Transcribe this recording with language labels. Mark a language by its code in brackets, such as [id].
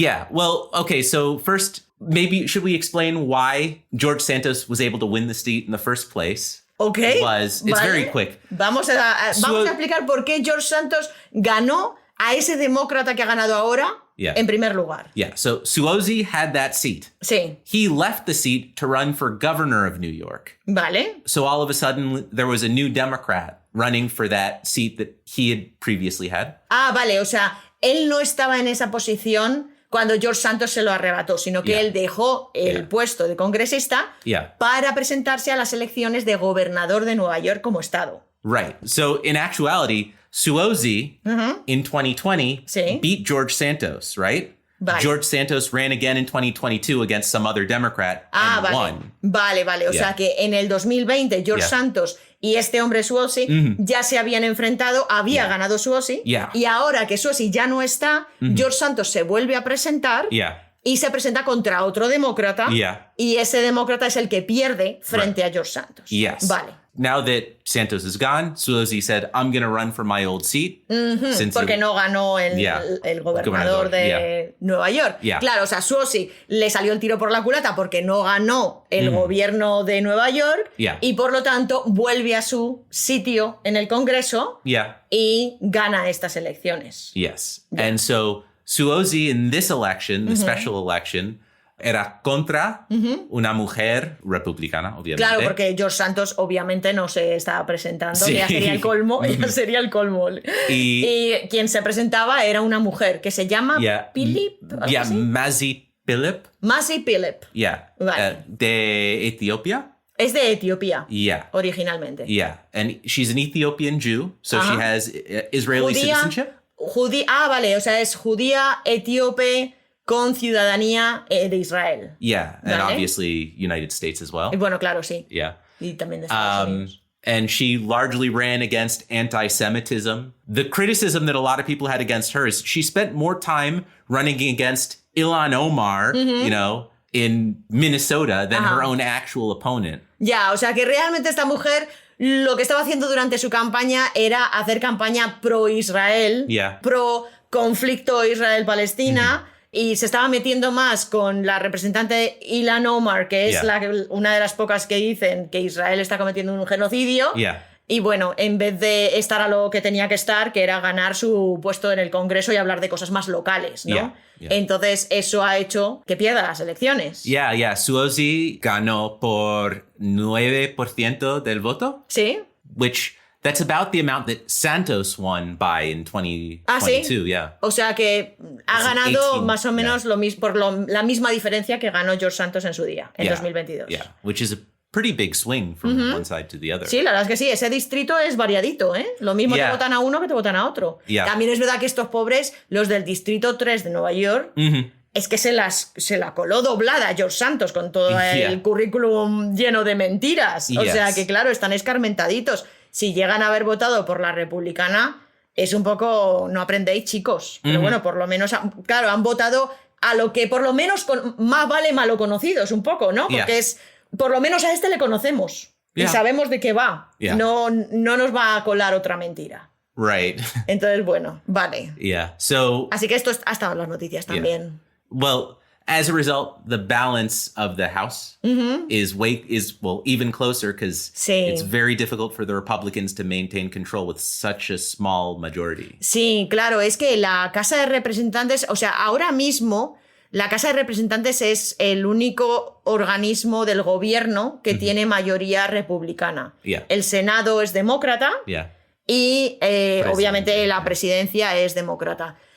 [en] Well, okay, so first, maybe should we explain why George Santos was able to win the seat in the first place? Okay. It's very quick. [es] Vamos a explicar por qué George Santos ganó a ese demócrata que ha ganado ahora en primer lugar. [en] So Suozzi had that seat. [es] Sí. [en] He left the seat to run for governor of New York. [es] Vale. [en] So all of a sudden, there was a new Democrat running for that seat that he had previously had. [es] Ah, vale, o sea, él no estaba en esa posición cuando George Santos se lo arrebató, sino que él dejó el puesto de congresista para presentarse a las elecciones de gobernador de Nueva York como estado. [en] Right. So in actuality, Suozzi in 2020 beat George Santos, right? [es] Vale. [en] George Santos ran again in 2022 against some other Democrat and won. [es] Vale. O sea que en el 2020 George Santos y este hombre Suozzi ya se habían enfrentado, había ganado Suozzi, y ahora que Suozzi ya no está, George Santos se vuelve a presentar y se presenta contra otro demócrata, y ese demócrata es el que pierde frente a George Santos. Vale. [en] Now that Santos is gone, Suozzi said, I'm going to run for my old seat. [es] Porque no ganó el gobernador de Nueva York. Claro, o sea, Suozzi le salió el tiro por la culata porque no ganó el gobierno de Nueva York y por lo tanto vuelve a su sitio en el Congreso y gana estas elecciones. [en] And so Suozzi in this election, the special election, [es] era contra una mujer republicana, obviamente. Claro, porque George Santos obviamente no se estaba presentando, ya sería el colmo, Y quien se presentaba era una mujer que se llama Philip. Mazi Philip. Mazi Philip. Vale. De Etiopía. Es de Etiopía, originalmente. [en] And she's an Ethiopian Jew, so she has Israeli citizenship. [es] Vale, o sea, es judía etíope con ciudadanía de Israel. [en] Yeah, and obviously United States as well. [es] Y bueno, claro, sí. [en] Yeah. [es] Y también de Estados Unidos. [en] And she largely ran against anti-Semitism. The criticism that a lot of people had against her is she spent more time running against Ilhan Omar, in Minnesota than her own actual opponent. [es] Ya, o sea que realmente esta mujer lo que estaba haciendo durante su campaña era hacer campaña pro-Israel, pro-conflicto Israel-Palestina, y se estaba metiendo más con la representante Ilhan Omar, que es una de las pocas que dicen que Israel está cometiendo un genocidio. Y bueno, en vez de estar a lo que tenía que estar, que era ganar su puesto en el Congreso y hablar de cosas más locales, ¿no? Entonces eso ha hecho que pierda las elecciones. Suozzi ganó por 9% del voto. Sí. [en] That's about the amount that Santos won by in 2022, [es] O sea que ha ganado 18, más o menos lo mismo, por la misma diferencia que ganó George Santos en su día, en 2022. [en] Which is a pretty big swing from one side to the other. [es] Sí, la verdad es que sí, ese distrito es variadito, ¿eh? Lo mismo te votan a uno que te votan a otro. También es verdad que estos pobres, los del distrito 3 de Nueva York, es que se la coló doblada George Santos con todo el currículum lleno de mentiras. O sea que claro, están escarmentaditos. Si llegan a haber votado por la republicana, es un poco... No aprendéis, chicos. Pero bueno, por lo menos... Claro, han votado a lo que por lo menos más vale malo conocidos, un poco, ¿no? Porque es... Por lo menos a este le conocemos. Y sabemos de qué va. No nos va a colar otra mentira. [en] Right. [es] Entonces, bueno, vale. Así que esto ha estado en las noticias también. [en] Well... As a result, the balance of the House is even closer because it's very difficult for the Republicans to maintain control with such a small majority. [es] Sí, claro, es que la Casa de Representantes, o sea, ahora mismo la Casa de Representantes es el único organismo del gobierno que tiene mayoría republicana. El Senado es demócrata y obviamente la presidencia es demócrata.